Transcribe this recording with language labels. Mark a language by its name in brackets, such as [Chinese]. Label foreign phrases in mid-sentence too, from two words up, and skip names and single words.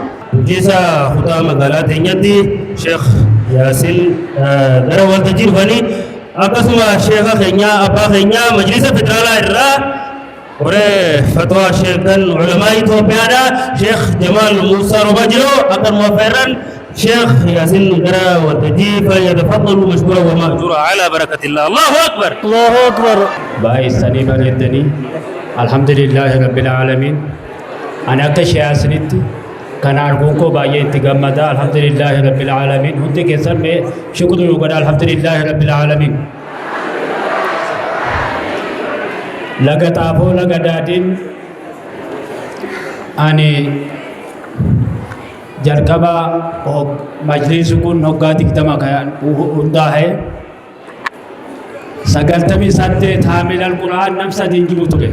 [Oromo] Jisa kutaa magaalaa teenyatti Sheekh Yaasin gara waltajjii dhufanii akkasuma sheekha keenya abbaa keenya majlisa federaalaa irraa waree fatwaa sheekan ulamaa Itoophiyaadha Sheekh Jamaal Muusaa roba jiru akkanuma feerran Sheekh Yaasin gara waltajjii [Arabic] فليتفضل مشكورا ومأجورا على بركة الله. Allahu akbar. Allahu akbar. [Oromo] baay'isanii bareedanii [Arabic] الحمد لله رب العالمين. [Oromo] Ani akka Yaasinitti kan arguun koo baay'ee itti gammada [Arabic] الحمد لله رب العالمين. [Oromo] Hundi keessan mee shukrii nu godha [Arabic] الحمد لله رب العالمين. [Oromo] Laga Xaafoo laga Daadiin ani jalqaba majliisi kun hoggaa 20 kan hundaa'e 98 [Arabic] حامل القرآن [Oromo] nam sadii jiru ture.